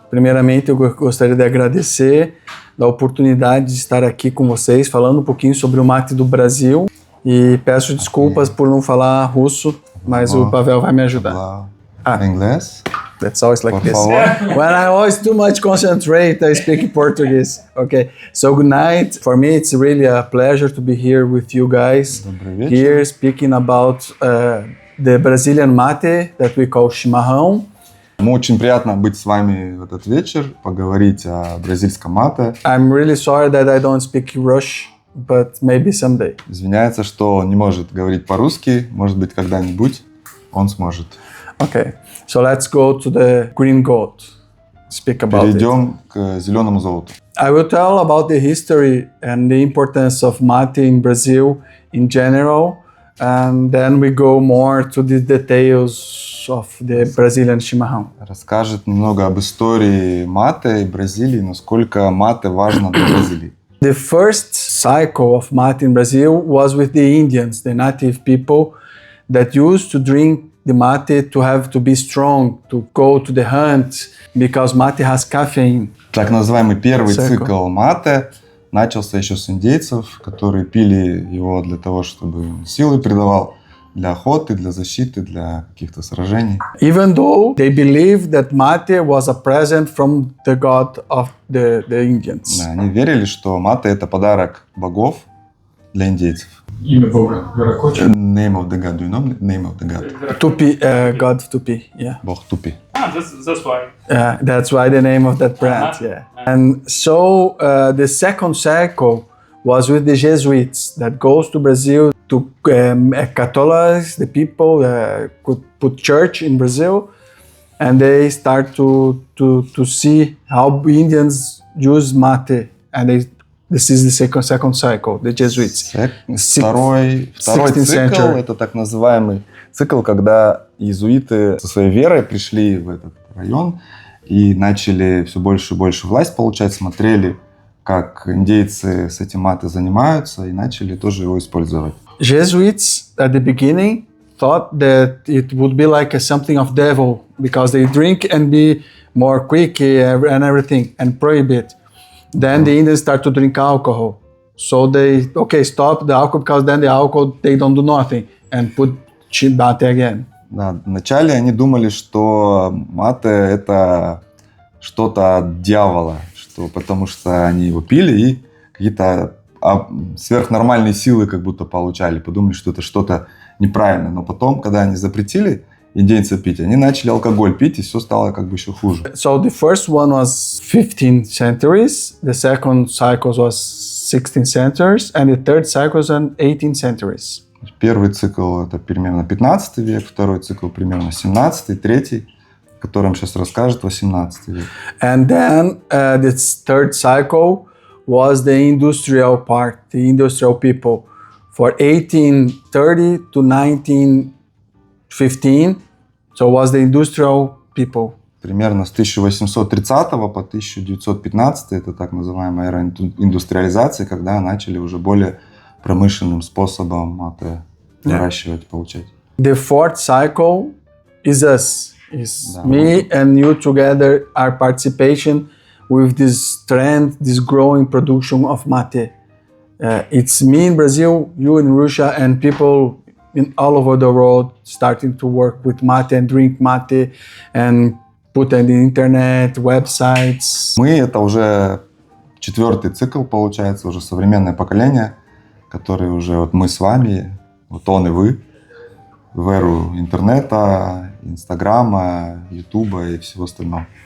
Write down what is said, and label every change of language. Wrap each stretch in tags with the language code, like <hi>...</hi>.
<pt>Primeiramente, eu gostaria de agradecer da oportunidade de estar aqui com vocês, falando um pouquinho sobre o mate do Brasil. E peço desculpas por não falar russo, mas o Pavel vai me ajudar. Inglês?</pt> <en>That's always like this. When I always too much concentrate, I speak Portuguese. Okay. So good night. For me, it's really a pleasure to be here with you guys. Here speaking about the Brazilian mate that we call Chimarrão.</en> <ru>Очень приятно быть с вами в этот вечер, поговорить о бразильском мате.</ru> <en>I'm really sorry that I don't speak Russian, but maybe someday.</en> <ru>Извиняется, что он не может говорить по-русски, может быть, когда-нибудь он сможет.</ru> <en>Okay, so let's go to the green gold. Speak about</en> <ru>Перейдем к зеленому золоту.</ru> <en>I will tell about the history and the importance of mate in Brazil in general, and then we go more to the details of the Brazilian Chimarrão.</en> <ru>Расскажет немного об истории мате и Бразилии, насколько мате важно для Бразилии.</ru> <en>The first cycle of mate in Brazil was with the Indians, the native people that used to drink the mate to have to be strong, to go to the hunt, because mate has caffeine.</en> <ru>Так называемый первый цикл мате начался еще с индейцев, которые пили его для того, чтобы силы придавал для охоты, для защиты, для каких-то сражений.</ru> <en>Even though they believed that mate was a present from the god of the Indians.</en> <ru>Да, они верили, что мате это подарок богов для индейцев. Имя бога Веракоча.</ru> <en>Name of the god, do you know name of the god? Tupi, god Tupi, yeah.</en> <ru>Бог Тупи.</ru> <en>That's why. That's why the name of that brand, yeah. And so the second cycle was with the Jesuits that goes to Brazil to Catholics, the people could put church in Brazil, and they start to see how Indians use mate, and this is the second cycle, the Jesuits.</en> <ru>Второй цикл – это так называемый цикл, когда иезуиты со своей верой пришли в этот район и начали все больше и больше власть получать, смотрели, как индейцы с этим мате занимаются, и начали тоже его использовать.</ru> <en>Jesuits at the beginning thought that it would be like something of devil because they drink and be more quick and everything and prohibit. Then the Indians start to drink alcohol. So they, stop the alcohol because then the alcohol, they don't do nothing and put mate again.</en> <ru>Да, вначале они думали, что мате это что-то от дьявола, потому что они его пили и какие-то сверхнормальные силы как будто получали, подумали, что это что-то неправильное. Но потом, когда они запретили индейцев пить, они начали алкоголь пить, и все стало как бы еще хуже.</ru> <en>So the first one was 15 centuries, the second cycle was 16 centuries, and the third cycle was 18 centuries.</en> <ru>Первый цикл это примерно 15 век, второй цикл примерно 17, третий, о котором сейчас расскажет, 18 век.</ru> <en>And then this third cycle was the industrial part, the industrial people. For 1830 to 1915, so was the industrial people.</en> <ru>Примерно с 1830 по 1915 это так называемая эра индустриализации, когда начали уже более промышленным способом мате выращивать, получать.</ru> <en>The fourth cycle is us, me and you together, our participation with this trend, this growing production of mate. It's me in Brazil, you in Russia, and people in all over the world starting to work with mate and drink mate and put it on the internet, websites.</en> <ru>Мы это уже четвертый цикл, получается, уже современное поколение, которое уже вот мы с вами, вот он и вы, в эру интернета, Инстаграма, Ютуба и всего остального.</ru>